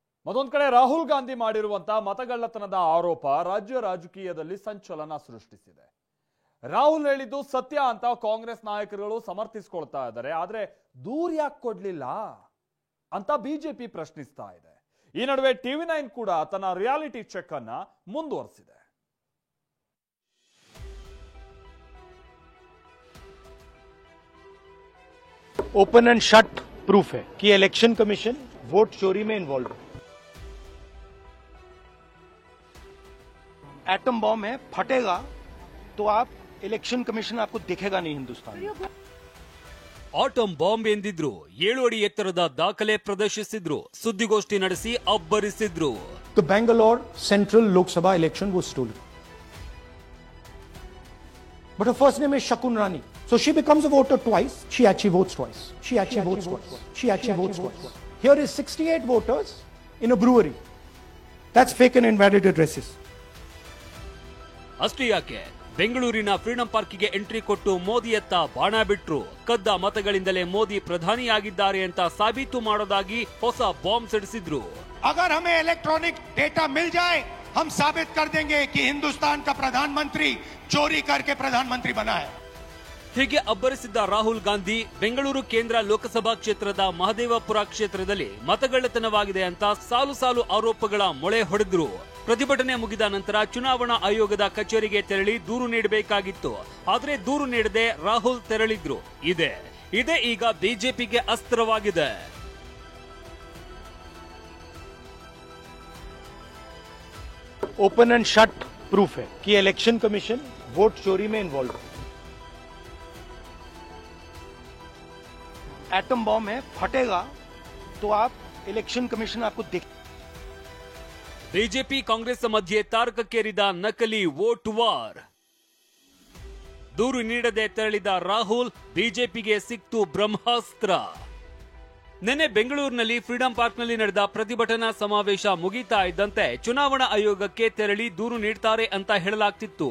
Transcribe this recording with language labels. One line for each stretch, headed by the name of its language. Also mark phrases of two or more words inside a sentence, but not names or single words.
Kannada: ಮತ್ತೊಂದು ಕಡೆ ರಾಹುಲ್ ಗಾಂಧಿ ಮಾಡಿರುವಂತಹ ಮತಗಳ್ಳತನದ ಆರೋಪ ರಾಜ್ಯ ರಾಜಕೀಯದಲ್ಲಿ ಸಂಚಲನ ಸೃಷ್ಟಿಸಿದೆ. ರಾಹುಲ್ ಹೇಳಿದ್ದು ಸತ್ಯ ಅಂತ ಕಾಂಗ್ರೆಸ್ ನಾಯಕರುಗಳು ಸಮರ್ಥಿಸಿಕೊಳ್ತಾ ಇದ್ದಾರೆ. ಆದ್ರೆ ದೂರ ಯಾಕೆ ಕೊಡ್ಲಿಲ್ಲ ಅಂತ ಬಿಜೆಪಿ ಪ್ರಶ್ನಿಸ್ತಾ ಇದೆ. ಈ ನಡುವೆ TV9 ಕೂಡ ತನ್ನ
English: reality check
Kannada: ಅನ್ನ ಮುಂದುವರಿಸಿದೆ.
English: open and shut proof
Hindi: है कि
English: election commission
Hindi: वोट चोरी में इन्वॉल्व है।
English: atom bomb
Hindi: है, फटेगा तो आप
English: election commission
Hindi: आपको दिखेगा नहीं हिंदुस्तान में।
English: atom bomb
Kannada: ಎಂದಿದ್ರು, 7 ಅಡಿ ಎತ್ತರದ ದಾಖಲೆ ಪ್ರದರ್ಶಿಸಿದ್ರು, ಸುದ್ದಿಗೋಷ್ಠಿ ನಡೆಸಿ ಅಬ್ಬರಿಸಿದ್ರು.
English: The Bangalore Central Lok Sabha election was stolen. But her first name is Shakun Rani. So she becomes a voter twice. She actually votes twice. She actually votes twice. She actually votes twice. Here is 68 voters in a brewery. That's fake and invalid addresses.
Kannada: ಅಷ್ಟೇ ಯಾಕೆ, ಬೆಂಗಳೂರಿನ ಫ್ರೀಡಂ ಪಾರ್ಕಿಗೆ ಎಂಟ್ರಿ ಕೊಟ್ಟು ಮೋದಿಯತ್ತ ಬಾಣ ಬಿಟ್ರು. ಕದ್ದ ಮತಗಳಿಂದಲೇ ಮೋದಿ ಪ್ರಧಾನಿಯಾಗಿದ್ದಾರೆ ಅಂತ ಸಾಬೀತು ಮಾಡೋದಾಗಿ ಹೊಸ ಬಾಂಬ್ ಸಿಡಿಸಿದ್ರು.
Hindi: अगर हमें
English: electronic data
Hindi: मिल जाए, हम साबित कर देंगे कि हिंदुस्तान का प्रधानमंत्री चोरी करके प्रधानमंत्री बना है.
Kannada: ಹೀಗೆ ಅಬ್ಬರಿಸಿದ್ದ ರಾಹುಲ್ ಗಾಂಧಿ ಬೆಂಗಳೂರು ಕೇಂದ್ರ ಲೋಕಸಭಾ ಕ್ಷೇತ್ರದ ಮಹದೇವಪುರ ಕ್ಷೇತ್ರದಲ್ಲಿ ಮತಗಳ್ಳತನವಾಗಿದೆ ಅಂತ ಸಾಲು ಸಾಲು ಆರೋಪಗಳ ಮೊಳೆ ಹೊಡೆದ್ರು. ಪ್ರತಿಭಟನೆ ಮುಗಿದ ನಂತರ ಚುನಾವಣಾ ಆಯೋಗದ ಕಚೇರಿಗೆ ತೆರಳಿ ದೂರು ನೀಡಬೇಕಾಗಿತ್ತು. ಆದ್ರೆ ದೂರು ನೀಡದೆ ರಾಹುಲ್ ತೆರಳಿದ್ರು. ಇದೇ ಈಗ ಬಿಜೆಪಿಗೆ ಅಸ್ತ್ರವಾಗಿದೆ.
English: open and shut proof
Hindi: है कि
English: election commission
Hindi: वोट चोरी में इन्वॉल्व है।
English: atom bomb
Hindi: है, फटेगा तो आप
English: election commission
Hindi: आपको दिख
Kannada: ಬಿಜೆಪಿ ಕಾಂಗ್ರೆಸ್ ಮಧ್ಯೆ ತಾರಕಕ್ಕೇರಿದ ನಕಲಿ
English: vote war.
Kannada: ದೂರು ನೀಡದೆ ತೆರಳಿದ ರಾಹುಲ್, ಬಿಜೆಪಿಗೆ ಸಿಕ್ತು ಬ್ರಹ್ಮಾಸ್ತ್ರ. ನಿನ್ನೆ ಬೆಂಗಳೂರಿನಲ್ಲಿ ಫ್ರೀಡಂ ಪಾರ್ಕ್ನಲ್ಲಿ ನಡೆದ ಪ್ರತಿಭಟನಾ ಸಮಾವೇಶ ಮುಗಿತಾ ಇದ್ದಂತೆ ಚುನಾವಣಾ ಆಯೋಗಕ್ಕೆ ತೆರಳಿ ದೂರು ನೀಡ್ತಾರೆ ಅಂತ ಹೇಳಲಾಗ್ತಿತ್ತು.